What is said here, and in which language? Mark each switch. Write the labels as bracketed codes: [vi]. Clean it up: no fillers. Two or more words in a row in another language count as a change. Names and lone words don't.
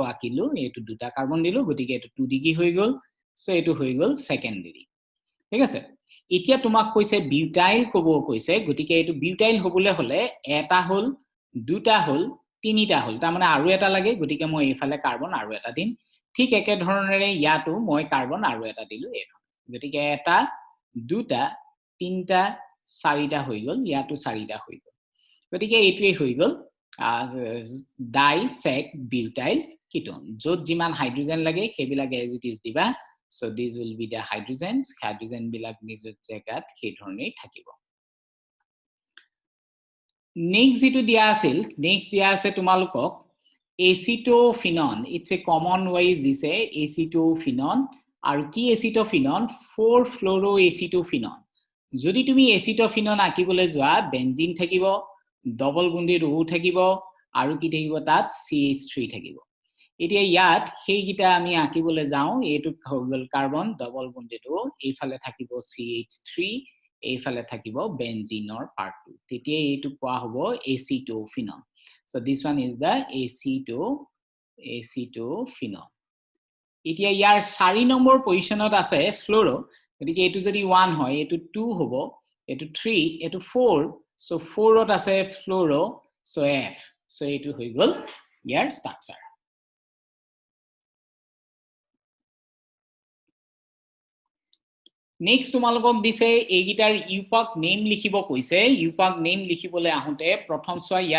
[as] আকিলো এটো দুটা কাৰ্বন দিলো গতিকে এটো 2 ডিগ্ৰী হৈ গল সো এটো হৈ গল সেকেন্ডাৰী ঠিক আছে এতিয়া তোমাক কৈছে বিউটাইল কব কৈছে গতিকে এটো বিউটাইল হবলে হলে এটা হল দুটা হল তিনিটা হল তাৰ মানে আৰু এটা লাগে গতিকে মই এইফালে কাৰ্বন আৰু এটা দিম ঠিক একে ধৰণৰে ইয়াতো মই কাৰ্বন আৰু এটা দিলো এই গতিকে এটা দুটা তিনটা চাৰিটা হৈ গল ইয়াতো চাৰিটা হৈ গল গতিকে এইটোৱে হৈ গল ডাইসেক বিউটাইল কিটোন যত যিমান হাইড্ৰোজেন লাগে সেইবিলাক [en] as it is [as] দিবা [en] so these will be the hydrogen [as] বিলাক নিজৰ জায়গাত সেই ধৰণেই থাকিব নেক্সট যেটো দিয়া আছে তোমালোকক এচিটোফিনন [en] it's a common wise [as] দিছে এচিটোফিনন আৰু কি এচিটোফিনন 4 ফ্লোৰোএচিটোফিনন যদি তুমি এচিটোফিনন আকিবলৈ যোৱা বেনজিন থাকিব [en] double bonded [as] O থাকিব আৰু কি থাকিব তাত CH3 থাকিব এতিয়া ইয়াত সেই গিটা আমি আকিবলৈ যাও এটো হল কাৰ্বন [en] double bonded [as] O এইফালে থাকিব CH3 এইফালে থাকিব বেনজিনৰ পাৰ্ট 2 তেতিয়া এটো কোৱা হ'ব এচিটোফিনন [en] so this one is the [as] এচিটোফিনন এতিয়া ইয়াৰ 4 নম্বৰ পজিশনত আছে ফ্লোৰো গতিকে এটো যদি 1 হয় এটো 2 হ'ব এটো 3 এটো 4 so 4ত আছে ফ্লোৰো so F so এটো হৈ গল ইয়াৰ ষ্ট্ৰাকচাৰ নেক্সট তোমালোকক দিছে এইগিটাৰ [en] IUPAC name [as] লিখিব কৈছে [en] IUPAC name [as] লিখিবলৈ আহোতে প্ৰথম সোৱা ইয়াত